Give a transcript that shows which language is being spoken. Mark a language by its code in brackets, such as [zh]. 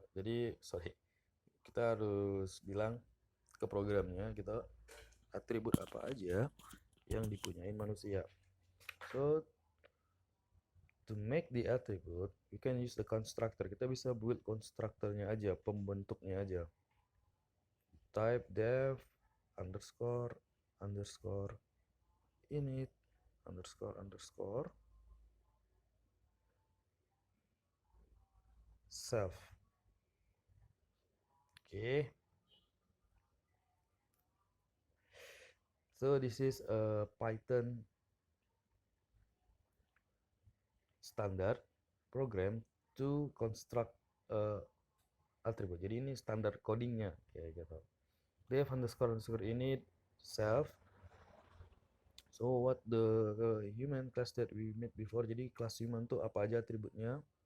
[id] Jadi kita harus bilang ke programnya kita atribut apa aja yang dipunyain manusia. [en] So to make the attribute, you can use the constructor. [id] Kita bisa build constructornya aja, pembentuknya aja. [en] Type def underscore init underscore self. Okay. So this is a Python standard program to construct attribute. [id] Jadi ini standar codingnya kayak gitu. Def underscore init self. [en] So what the human class that we made before. [id] Jadi kelas human tuh apa aja atributnya?